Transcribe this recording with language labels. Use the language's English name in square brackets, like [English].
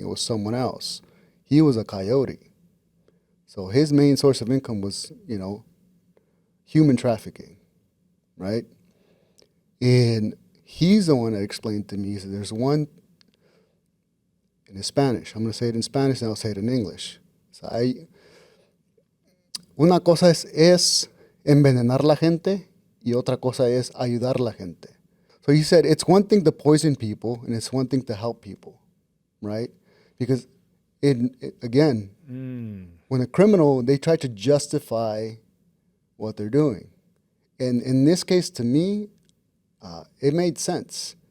[English] It was someone else. He was a coyote. So his main source of income was, you know, human trafficking, right? And he's the one that explained to me, he said, there's one, in Spanish, I'm going to say it in Spanish and I'll say it in English. [Spanish] So una cosa es envenenar la gente y otra cosa es ayudar la gente. [English] So he said it's one thing to poison people and it's one thing to help people, right? Because again, when a criminal, they try to justify what they're doing. And in this case, to me, it made sense.